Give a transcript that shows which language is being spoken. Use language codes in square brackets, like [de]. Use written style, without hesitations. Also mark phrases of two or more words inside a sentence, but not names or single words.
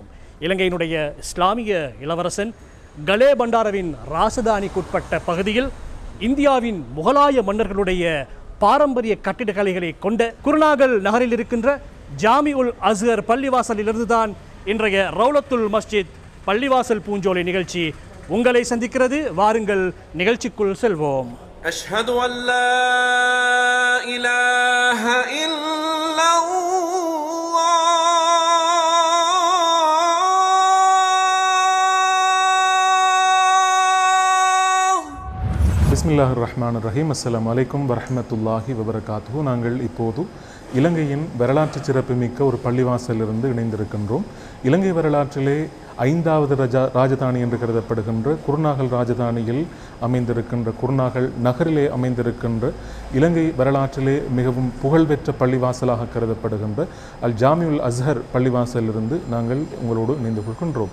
[ta] இலங்கையினுடைய இஸ்லாமிய இளவரசன் கலே பண்டாரவின் ராசதானிக்குட்பட்ட பகுதியில் இந்தியாவின் முகலாய மன்னர்களுடைய பாரம்பரிய கட்டிடக்கலைகளை கொண்ட குருநாகல் நகரில் இருக்கின்ற ஜாமி உல் அஸ்ஹர் பள்ளிவாசலிலிருந்து தான் இன்றைய ரவுலத்துல் மஸ்ஜித் பள்ளிவாசல் பூஞ்சோலை நிகழ்ச்சி உங்களை சந்திக்கிறது. வாருங்கள், நிகழ்ச்சிக்குள் செல்வோம். [ar] أشهد أن لا إله إلا الله. بسم الله الرحمن الرحيم. السلام عليكم ورحمة الله وبركاته. [ta] நாங்கள் இப்போது இலங்கையின் வரலாற்று சிறப்புமிக்க ஒரு பள்ளிவாசலிருந்து இணைந்திருக்கின்றோம். இலங்கை வரலாற்றிலே 5வது ராஜதானி என்று கருதப்படுகின்ற குருநாகல் ராஜதானியில் அமைந்திருக்கின்ற குருநாகல் நகரிலே அமைந்திருக்கின்ற இலங்கை வரலாற்றிலே மிகவும் புகழ்பெற்ற பள்ளிவாசலாக கருதப்படுகின்ற அல் ஜாமி உல் அஸ்ஹர் பள்ளிவாசலிருந்து நாங்கள் உங்களோடு இணைந்து கொள்கின்றோம்.